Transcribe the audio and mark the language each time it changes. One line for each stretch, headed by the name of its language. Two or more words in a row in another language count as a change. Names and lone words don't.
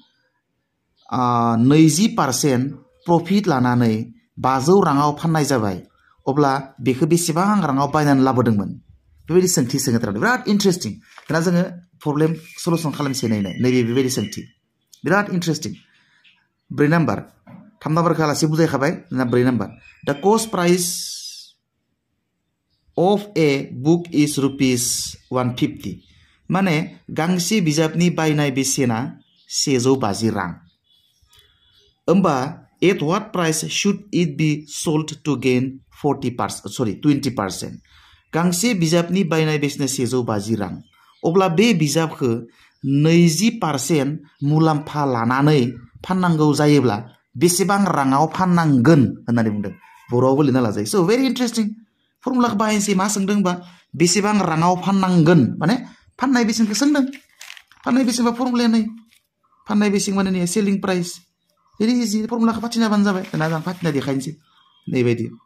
Bodo: 20% प्रफिट लानानै 500 राङाव फाननाय जाबाय अब्ला बेखौ बेसेबां राङाव बायनानै लाबोदोंमोन बेबायदि सोंथि सोङो थारमाने बिराद इन्टारेस्टिं दाना जोङो
English: problem solution
Bodo: खालामसै नायनाय नैबे बेबायदि सोंथि बिराद इन्टारेस्टिं 4 नाम्बार 3 नाम्बारखौ आलासि बुजायखाबाय ना 4 नाम्बार
English: the cost price of a book is rupees 150
Bodo: माने गांसे बिजाबनि बायनाय बेसेना 150 रां होमबा
English: at what price should it be sold to gain
Bodo: 20% गांसे बिजाबनि बायनाय बेसेना 150 रां अब्ला बे बिजाबखौ 20% मुलाम्फा लानानै फाननांगौ जायोब्ला बेसेबां राङाव फाननांगोन होननानै बुंदों बर'आवबो लिरना लाजायो स'
English: very interesting
Bodo: फर्मुलाखौ बाहायनोसै मा सोंदोंबा बेसेबां राङाव फाननांगोन माने फाननाय बेसेनखौ सोंदों फाननाय बेसेन बा फर्मुलाया नै फाननाय बेसेन माने नै
English: selling price very easy
Bodo: फर्मुलाखौ फाथिनाबानो जाबाय दाना आं फाथिना देखायनोसै नैबायदि